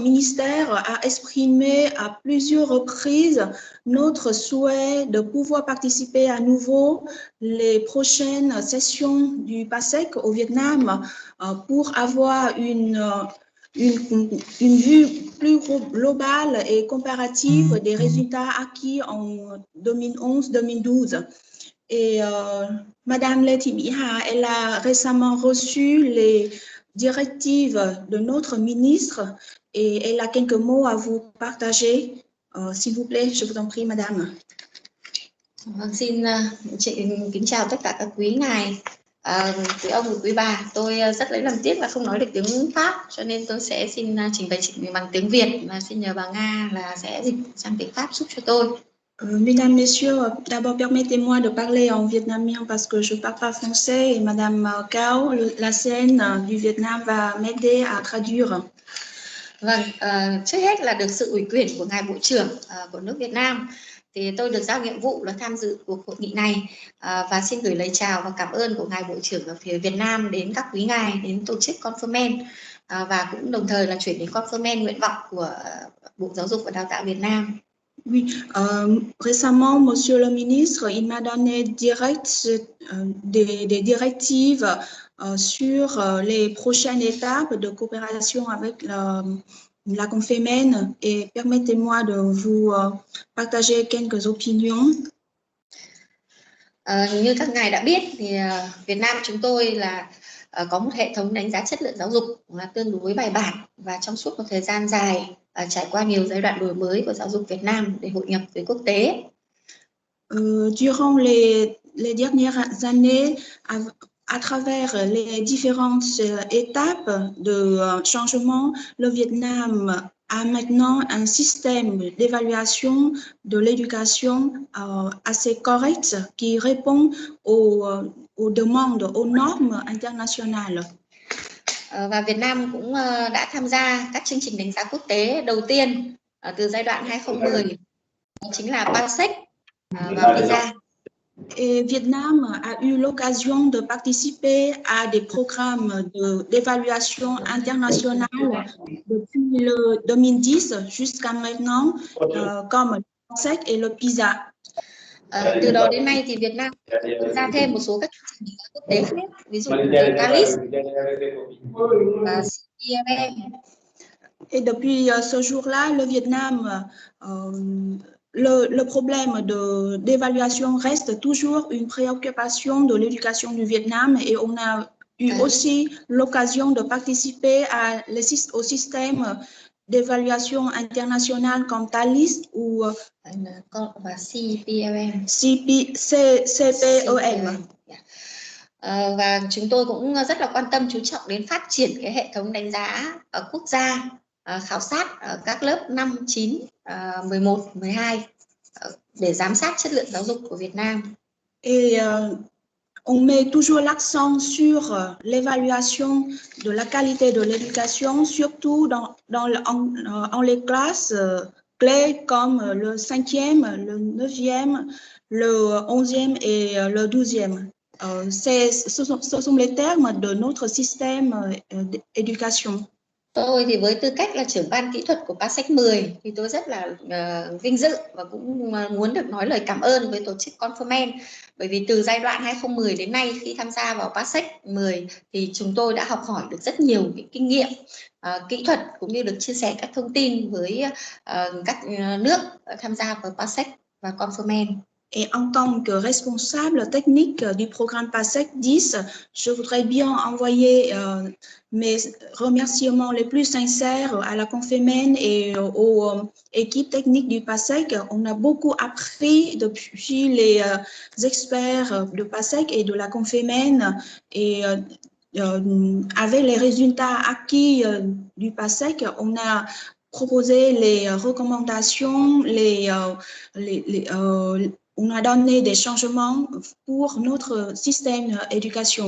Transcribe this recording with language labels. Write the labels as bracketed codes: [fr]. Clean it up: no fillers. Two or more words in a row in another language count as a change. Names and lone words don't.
[fr] ministère a exprimé à plusieurs reprises notre souhait de pouvoir participer à nouveau les prochaines sessions du PASEC au Vietnam pour avoir une vue plus globale et comparative des résultats acquis en 2011-2012. Et Madame Lê Thị Mỹ Hà, elle a récemment reçu les directives de notre ministre et elle a quelques mots à vous partager. S'il vous plaît, je vous en prie, Madame. [vi] Xin kính chào tất cả các quý ngài, quý ông và quý bà. Tôi rất lấy làm tiếc là không nói được tiếng Pháp, cho nên tôi sẽ xin trình bày bằng tiếng Việt và xin nhờ bà Nga là sẽ dịch sang tiếng Pháp giúp cho tôi. [fr] Mesdames, Messieurs, d'abord permettez-moi de parler en vietnamien parce que je ne parle pas français et Madame Cao, la scène du Vietnam va m'aider à traduire. [vi] Vâng, trước hết là được sự ủy quyền của Ngài Bộ trưởng của nước Việt Nam thì tôi được giao nhiệm vụ là tham dự cuộc hội nghị này và xin gửi lời chào và cảm ơn của Ngài Bộ trưởng ở phía Việt Nam đến các quý ngài, đến tổ chức Confirmen và cũng đồng thời là chuyển đến Confirmen nguyện vọng của Bộ Giáo dục và Đào tạo Việt Nam. [fr] Oui, récemment, Monsieur le ministre, il m'a donné des directives sur les prochaines étapes de coopération avec la Confémen et permettez-moi de vous partager quelques opinions. [vi] Như các ngài đã biết thì Việt Nam chúng tôi là có một hệ thống đánh giá chất lượng giáo dục là tương đối bài bản và trong suốt một thời gian dài trải qua nhiều giai đoạn đổi mới của giáo dục Việt Nam để hội nhập với quốc tế. [fr] Durant les dernières années, à travers les différentes étapes de changement, le Vietnam a maintenant un système d'évaluation de l'éducation assez correct qui répond aux demandes, aux normes internationales. [vi] Và Việt Nam cũng đã tham gia các chương trình đánh giá quốc tế đầu tiên từ giai đoạn 2010, chính là PASEC và PISA. [fr] Et Vietnam a eu l'occasion de participer à des programmes d'évaluation internationale depuis le 2010 jusqu'à maintenant, comme le PASEC et le PISA. [vi] Từ đó đến nay thì Việt Nam tham gia thêm một số các chương trình quốc tế khác, ví dụ như CALIS và CPRM. [fr] Et depuis ce jour-là, le Vietnam, le problème d'évaluation reste toujours une préoccupation de l'éducation du Vietnam et on a eu aussi l'occasion de participer au système d'évaluation internationale comme TALIS ou CPRM. CPRM. [vi] Và chúng tôi cũng rất là quan tâm chú trọng đến phát triển cái hệ thống đánh giá quốc gia, khảo sát ở các lớp 5, 9, 11, 12 để giám sát chất lượng giáo dục của Việt Nam. [fr] Et on met toujours l'accent sur l'évaluation de la qualité de l'éducation, surtout en les classes clés comme le 5e, le 9e, le 11e et le 12e. Ce sont les termes de notre système d'éducation. [vi] Tôi thì với tư cách là trưởng ban kỹ thuật của PASEC 10 thì tôi rất là vinh dự và cũng muốn được nói lời cảm ơn với tổ chức Conformen, bởi vì từ giai đoạn 2010 đến nay khi tham gia vào PASEC 10 thì chúng tôi đã học hỏi được rất nhiều những kinh nghiệm kỹ thuật cũng như được chia sẻ các thông tin với các nước tham gia vào PASEC và Conformen. [fr] Et en tant que responsable technique du programme PASEC 10, je voudrais bien envoyer mes remerciements les plus sincères à la Confemen et aux équipes techniques du PASEC. On a beaucoup appris depuis les experts de PASEC et de la Confemen, et avec les résultats acquis du PASEC, on a proposé les recommandations, on a donné des changements pour notre système d'éducation.